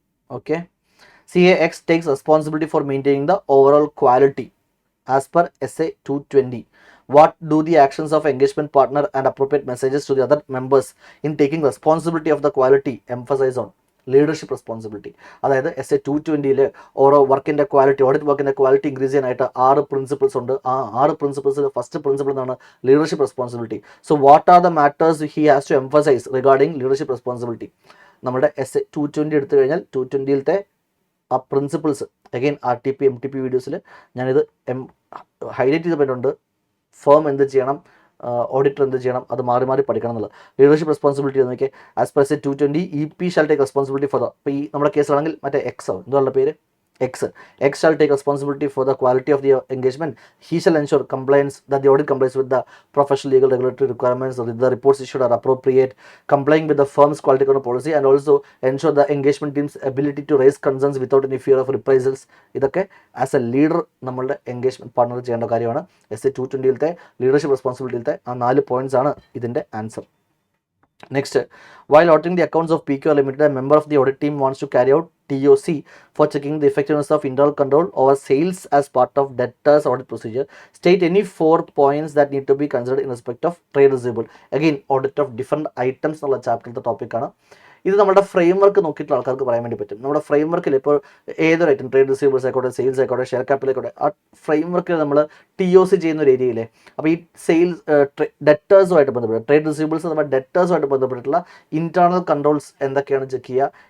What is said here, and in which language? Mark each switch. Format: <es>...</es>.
<en>Okay. CAX takes responsibility for maintaining the overall quality as per SA 220. What do the actions of engagement partner and appropriate messages to the other members in taking responsibility of the quality emphasize on? Leadership responsibility.</en> <ml>അതായത് SA 220 ഓരോ വർക്കിൻ്റെ quality, audit വർക്കിൻ്റെ quality increase ചെയ്യാനായിട്ട് 6 principles ഉണ്ട്. ആ 6 പ്രിൻസിപ്പിൾസിൽ first principle എന്നാണ് leadership responsibility.</ml> <en>So what are the matters he has to emphasize regarding leadership responsibility?</en> <ml>നമ്മുടെ SA 220 എടുത്തു കഴിഞ്ഞാൽ 220 ആ പ്രിൻസിപ്പിൾസ് അഗെയിൻ RTP MTP വീഡിയോസിൽ ഞാനിത് ഹൈലൈറ്റ് ചെയ്ത് പറഞ്ഞിട്ടുണ്ട്. ഫേം എന്ത് ചെയ്യണം, ഓഡിറ്റർ എന്ത് ചെയ്യണം, അത് മാറി മാറി പഠിക്കണം എന്നുള്ളത്.</ml> <en>leadership responsibility നോക്കിയാൽ as per SA 220 EP shall take responsibility for the,</en> <ml>ഇപ്പോൾ ഈ നമ്മുടെ കേസിലാണെങ്കിൽ മറ്റേ എക്സ് എന്തുള്ള പേര്</ml> <en>X shall take responsibility for the quality of the engagement. He shall ensure compliance, that the audit complies with the professional, legal, regulatory requirements, the reports issued are appropriate, complying with the firm's quality control policy, and also ensure the engagement team's ability to raise concerns without any fear of reprisals.</en> <ml>ഇതൊക്കെ</ml> <en>as a leader</en> <ml>നമ്മളുടെ engagement partner ചെയ്യേണ്ട കാര്യമാണ്. SA 220 leadership റെസ്പോൺസിബിലിറ്റിയിലത്തെ ആ 4 points ആണ് ഇതിൻ്റെ answer.</ml> <en>Next, while auditing the accounts of PQ Limited, a member of the audit team wants to carry out TOC for checking the effectiveness of internal control over sales as part of debtors audit procedure. State any 4 points that need to be considered in respect of trade receivable.</en> <ml>Again, audit of different items എന്നുള്ള ചാപ്റ്ററിൻ്റെ ടോപ്പിക്കാണ്. ഇത് നമ്മുടെ frame work നോക്കിയിട്ടുള്ള ആൾക്കാർക്ക് പറയാൻ വേണ്ടി പറ്റും. നമ്മുടെ ഫ്രെയിം വർക്കിൽ ഇപ്പോൾ ഏതൊരു ഐറ്റം, ട്രേഡ് റിസീവേഴ്സ് ആയിക്കോട്ടെ, സെയിൽസ് ആയിക്കോട്ടെ, ഷെയർ ക്യാപിറ്റൽ ആയിക്കോട്ടെ, ആ ഫ്രെയിം വർക്കിൽ നമ്മൾ TOC ചെയ്യുന്ന ഒരു ഏരിയയിലെ, അപ്പോൾ ഈ സെയിൽസ് ഡെറ്റേഴ്സുമായിട്ട് ബന്ധപ്പെട്ട്, ട്രേഡ് റിസീവേഴ്സ് നമ്മുടെ ഡെറ്റേഴ്സുമായിട്ട് ബന്ധപ്പെട്ടിട്ടുള്ള ഇന്റേണൽ കൺട്രോൾസ് എന്തൊക്കെയാണ് ചെക്ക് ചെയ്യുക.</ml>